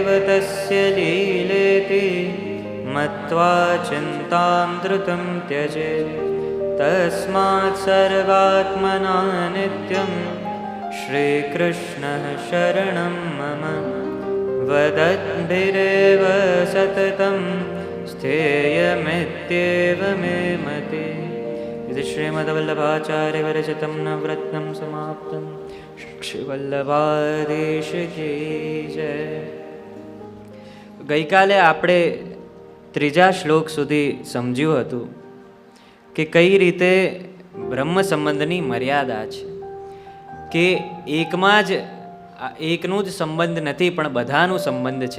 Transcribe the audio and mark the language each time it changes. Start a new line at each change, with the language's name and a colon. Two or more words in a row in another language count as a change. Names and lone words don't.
Sanskrit: તસ્ય લીલેતિ મત્વા ચિંતાં ધૃतं ત્યજેત તસ્માत् સર્વાત્મના નિત્યં શ્રીકૃષ્ણઃ શરણં મમ વદદ્ભિરેવ સતतं સ્થેયમિત્યેવ મે મતિ. इति श्रीमद्वल्लभाचार्यविरचितं नवरत्नं समाप्तं.
Hindi: श्री वल्लभाधीश की जय.
Gujarati: ગઈકાલે આપણે ત્રીજા શ્લોક સુધી સમજ્યું હતું કે કઈ રીતે બ્રહ્મ સંબંધની મર્યાદા છે, કે એકમાં જ એકનું જ સંબંધ નથી પણ બધાનું સંબંધ છે.